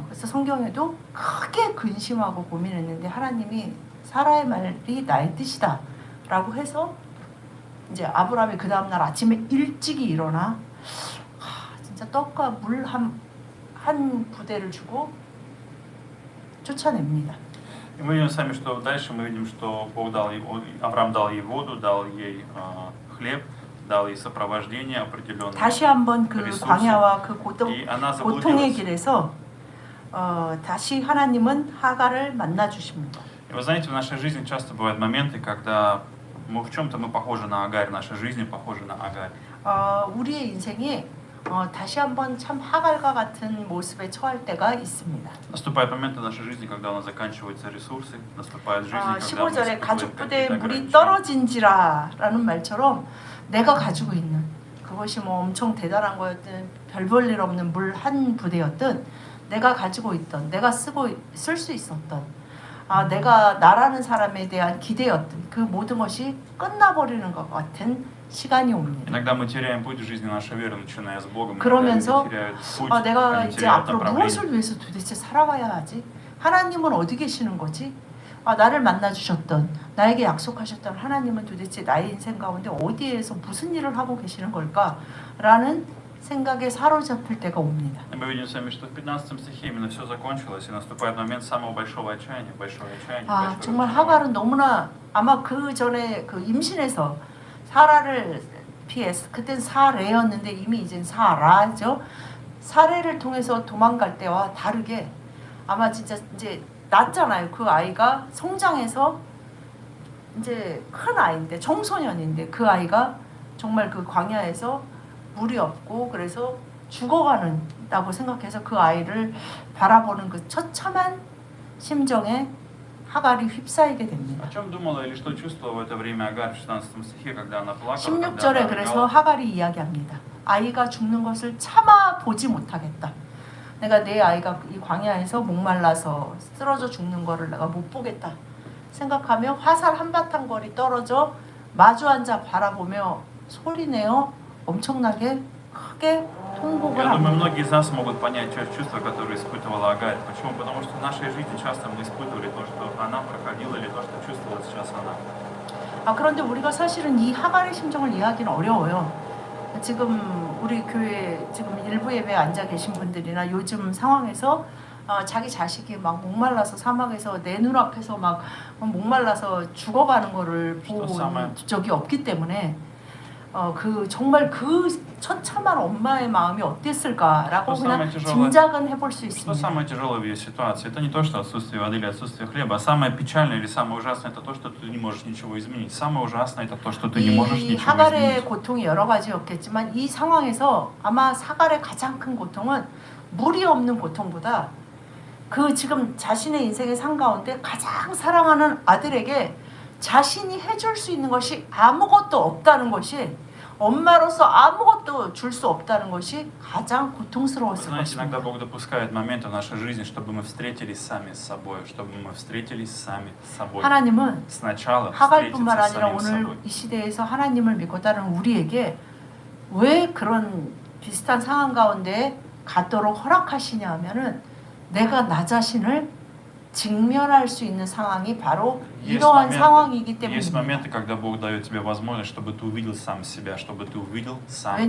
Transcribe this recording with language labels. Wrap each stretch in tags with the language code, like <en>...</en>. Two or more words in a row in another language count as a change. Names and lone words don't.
<ko>그래서 성경에도 크게 근심하고 고민했는데 하나님이 사라의 말이 나의 뜻이다 라고 해서 이제 아브라함이 그 다음날 아침에 일찍이 일어나 진짜 떡과 물 한 부대를 주고 쫓아냅니다.</ko> <ru>И мы видим с вами, что дальше мы видим, что Бог дал ей, Авраам дал ей воду, дал ей хлеб, дал ей сопровождение определенное.</ru> <ko>다시 한번 그 광야와 그 고통의 길에서 다시 하나님은 하갈을 만나 주십니다.</ko> <ru>И вы знаете, в нашей жизни часто бывают моменты, когда в чем-то мы похожи на Агарь, наша жизнь похожа на Агарь.</ru> <ko>우리의 인생이 다시 한번 참 하갈과 같은 모습에 처할 때가 있습니다.</ko> <ru>Наступают моменты в нашей жизни, когда у нас заканчиваются ресурсы, наступает жизнь, когда мы</ru> <ko>15절에 가죽 부대에</ko> <ru>испытываем</ru> <ko>물이</ko> <ru>какие-то ограничения.</ru> <ko>떨어진지라라는 말처럼 내가 가지고 있는 그것이 뭐 엄청 대단한 거였든 별 볼 일 없는 물 한 부대였든 내가 가지고 있던 내가 쓸 수 있었던 내가 나라는 사람에 대한 기대였던 그 모든 것이 끝나버리는 것 같은 시간이 옵니다.</ko> <ru>Иногда мы теряем путь в жизни нашей веры, начиная с Богом.</ru> <ko>그러면서</ko> <ru>теряют путь,</ru> <ko>내가</ko> <ru>они</ru> <ko>이제</ko> <ru>теряют</ru> <ko>앞으로</ko> <ru>направление.</ru> <ko>무엇을 위해서 도대체 살아가야 하지? 하나님은 어디 계시는 거지? 나를 만나 주셨던 나에게 약속하셨던 하나님은 도대체 나의 인생 가운데 어디에서 무슨 일을 하고 계시는 걸까라는 생각에 사로잡힐 때가 옵니다.</ko> <ru>Мы видим с вами, что в 15 стихе именно все закончилось, и наступает момент самого большого отчаяния, большого</ru> <ko>정말 하갈은 너무나 아마 그 전에 그 임신해서 사라를 피해서 그땐 사레였는데 이미 이젠 사라죠. 사레를 통해서 도망갈 때와 다르게 아마 진짜 이제 낳잖아요. 그 아이가 성장해서 이제 큰 아이인데 청소년인데 그 아이가 정말 그 광야에서 물이 없고 그래서 죽어가는다고 생각해서 그 아이를 바라보는 그 처참한 심정에 하갈이 휩싸이게 됩니다.</ko> <ru>О чем думала или что чувствовала в это время Агарь в 16 стихе, когда она плакала,</ru> <ko>16절에</ko> <ru>когда</ru> <ko>그래서</ko> <ru>она</ru> <ko>하갈이 이야기합니다. 아이가 죽는 것을 참아 보지 못하겠다. 내가 내 아이가 이 광야에서 목말라서 쓰러져 죽는 거를 내가 못 보겠다 생각하며 화살 한바탕 거리 떨어져 마주 앉아 바라보며 소리내어 엄청나게 크게 통곡을</ko> <ru>Я думаю,</ru> <ko>합니다.</ko> <ru>многие из нас могут понять чувства, которые испытывала Агарь. Почему? Потому что в нашей жизни часто мы испытывали то, что она проходила, или то, что чувствовала сейчас она.</ru> <ko>그런데 우리가 사실은 이 하갈의 심정을 이해하기는 어려워요. 지금 우리 교회 지금 일부 예배에 앉아 계신 분들이나 요즘 상황에서 자기 자식이 막 목말라서 사막에서 내 눈앞에서 막 목말라서 죽어가는 거를 보고 온 적이 없기 때문에 그 정말 그 처참한 엄마의 마음이 어땠을까라고 그냥 짐작은 해볼 수</ko> <ru>Что</ru> <ko>있습니다.</ko> <ru>самое тяжелое в ее ситуации? Это не то, что отсутствие воды или отсутствие хлеба. А самое печальное или самое ужасное это то, что ты не можешь ничего изменить. Самое ужасное это то, что ты не можешь</ru> <ko>이</ko> <ru>ничего</ru> <ko>하갈의</ko> <ru>изменить.</ru> <ko>고통이 여러 가지였겠지만 이 상황에서 아마 하갈의 가장 큰 고통은 물이 없는 고통보다 그 지금 자신의 인생의 삶 가운데 가장 사랑하는 아들에게 자신이 해줄 수 있는 것이 아무것도 없다는 것이 엄마로서 아무것도 줄 수 없다는 것이 가장 고통스러웠을</ko> <ru>Знаете, иногда</ru> <ko>것입니다.</ko> <ru>Бог допускает моменты в нашей жизни, чтобы мы встретились сами с собой, чтобы мы встретились сами с собой.</ru> <ko>하나님은</ko> <ru>Сначала</ru> <ko>하갈뿐만</ko> <ru>встретиться с</ru> <ko>아니라</ko> <ru>самим</ru> <ko>오늘</ko> <ru>собой.</ru> <ko>이 시대에서 하나님을 믿고 따르는 우리에게 왜 그런 비슷한 상황 가운데 갖도록 허락하시냐 하면은 내가 나 자신을 직면할 수 있는 상황이 바로 이러한 상황이기</ko> <ru>Есть</ru> <ko>때문입니다.</ko> <ru>моменты, когда Бог дает тебе возможность, чтобы ты увидел сам себя, чтобы ты увидел сам себя.</ru>